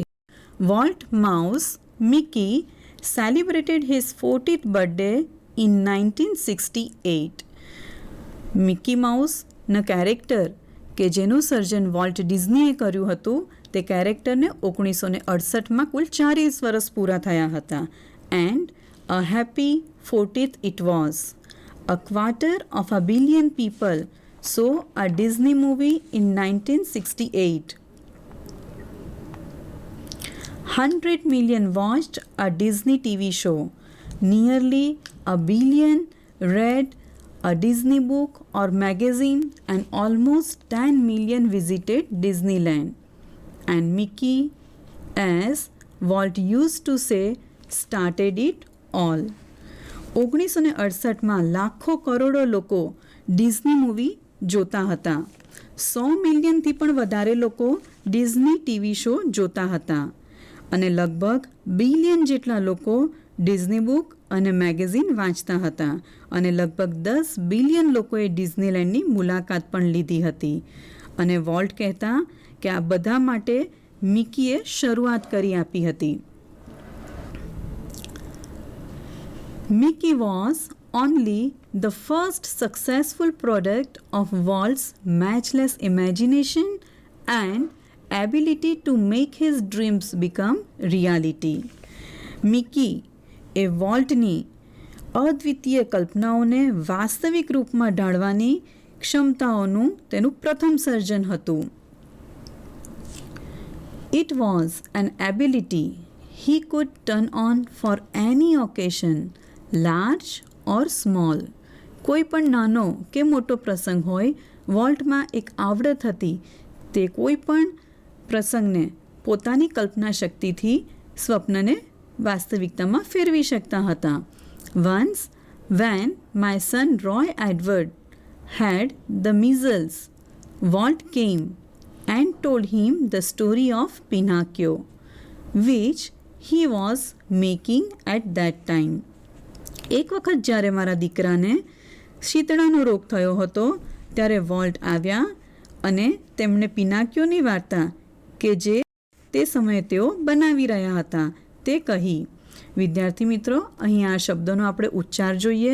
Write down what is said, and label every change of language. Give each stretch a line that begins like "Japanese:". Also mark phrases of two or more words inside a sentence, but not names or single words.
English: Walt Mouse Mickey celebrated his 40th birthday in 1968.
Gujarati: મિકી માઉસના કેરેક્ટર કે જેનું સર્જન વોલ્ટ ડિઝનીએ કર્યું હતું, તે કેરેક્ટરને 1968માં કુલ 40 વર્ષ પૂરા થયા હતા.
English: એન્ડ A happy 40th it was. A quarter of a billion people saw a Disney movie in 1968. 100 million watched a Disney TV show. Nearly a billion read a Disney book or magazine, and almost 10 million visited Disneyland. And Mickey, as Walt used to say, started it all.
Gujarati: 1968માં લાખો કરોડો લોકો ડિઝની મૂવી જોતા હતા. 100 મિલિયનથી પણ વધારે લોકો ડિઝની
English: TV show
Gujarati: જોતા હતા અને લગભગ બિલિયન જેટલા લોકો ડિઝની બુક અને મેગેઝિન વાંચતા હતા અને લગભગ 10 બિલિયન લોકોએ ડિઝનીલેન્ડની મુલાકાત પણ લીધી હતી. અને વોલ્ટ કહેતા કે આ બધા માટે મિકીએ શરૂઆત કરી આપી હતી.
English: Mickey was only the first successful product of Walt's matchless imagination and ability to make his dreams become reality.
Gujarati: Mickey એ વોલ્ટની અદ્વિતીય કલ્પનાઓને વાસ્તવિક રૂપમાં ઢાળવાની ક્ષમતાઓનું તેનું પ્રથમ સર્જન હતું.
English: It was an ability he could turn on for any occasion, large or small.
Gujarati: કોઈ પણ નાનો કે મોટો પ્રસંગ હોય, વોલ્ટમાં એક આવડત હતી. તે કોઈ પણ પ્રસંગને પોતાની કલ્પના શક્તિથી સ્વપ્નને વાસ્તવિકતામાં ફેરવી શકતા હતા.
English: Once, when my son Roy Edward had the measles, Walt came and told him the story of Pinocchio, which he was making at that time.
Gujarati: એક વખત જ્યારે મારા દીકરાને શીતળાનો રોગ થયો હતો ત્યારે વોલ્ટ આવ્યા અને તેમણે પિનાક્યોની વાર્તા કે જે તે સમયે તેઓ બનાવી રહ્યા હતા તે કહી. વિદ્યાર્થી મિત્રો, અહીં આ શબ્દોનો આપણે ઉચ્ચાર જોઈએ.